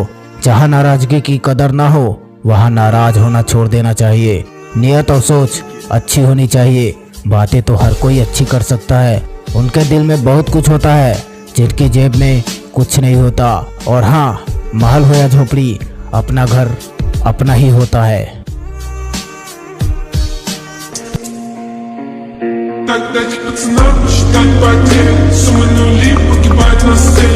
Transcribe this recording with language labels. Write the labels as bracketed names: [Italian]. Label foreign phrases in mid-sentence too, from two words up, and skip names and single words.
[Hindi] जहाँ नाराजगी की कदर ना हो वहाँ नाराज होना छोड़ देना चाहिए। नियत और सोच अच्छी होनी चाहिए। बातें तो हर कोई अच्छी कर सकता है, उनके दिल में बहुत कुछ होता है जिनकी जेब में कुछ नहीं होता। और हाँ, महल हो या झोपड़ी, अपना घर अपना ही होता है। [Russian] Дать пацанам посчитать потери, суммы нули погибают на сцене.